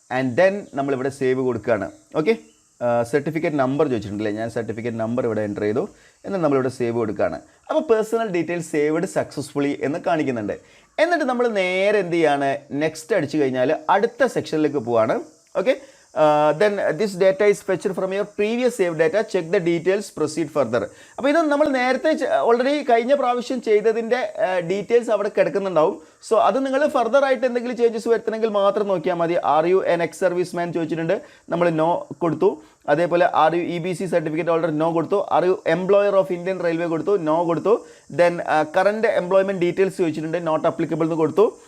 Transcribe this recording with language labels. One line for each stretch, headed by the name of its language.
Malayalam: And then നമ്മളിവിടെ save കൊടുക്കുകയാണ്. Okay, certificate number ചോദിച്ചിട്ടുണ്ടല്ലേ, ഞാൻ സർട്ടിഫിക്കറ്റ് നമ്പർ ഇവിടെ എൻ്റർ ചെയ്തു. എന്നാൽ നമ്മളിവിടെ സേവ് കൊടുക്കുകയാണ്. അപ്പോൾ പേഴ്സണൽ ഡീറ്റെയിൽസ് സേവ്ഡ് സക്സസ്ഫുള്ളി എന്ന് കാണിക്കുന്നുണ്ട്. എന്നിട്ട് നമ്മൾ നേരെ എന്ത് ചെയ്യാണ്, നെക്സ്റ്റ് അടിച്ചു കഴിഞ്ഞാൽ അടുത്ത സെക്ഷനിലേക്ക് പോവാണ്.
English: Okay, then this data is fetched from your previous saved data, check the details, proceed further.
Malayalam: അപ്പോൾ ഇത് നമ്മൾ നേരത്തെ ഓൾറെഡി കഴിഞ്ഞ പ്രാവശ്യം ചെയ്തതിൻ്റെ ഡീറ്റെയിൽസ് അവിടെ കിടക്കുന്നുണ്ടാവും. സോ അത് നിങ്ങൾ ഫർദർ ആയിട്ട് എന്തെങ്കിലും ചേഞ്ചസ് വരുത്തണമെങ്കിൽ മാത്രം നോക്കിയാൽ മതി.
English: are you an ex serviceman
Malayalam: ചോദിച്ചിട്ടുണ്ട്, നമ്മൾ നോ കൊടുത്തു. അതേപോലെ
English: are you EBC certificate holder
Malayalam: no കൊടുത്തു.
English: are you employer of Indian railway
Malayalam: കൊടുത്തു, നോ കൊടുത്തു. ദെൻ കറണ്ട് എംപ്ലോയ്മെൻറ്റ് ഡീറ്റെയിൽസ് ചോദിച്ചിട്ടുണ്ട്, നോട്ട് അപ്ലിക്കബിൾ എന്ന് കൊടുത്തു.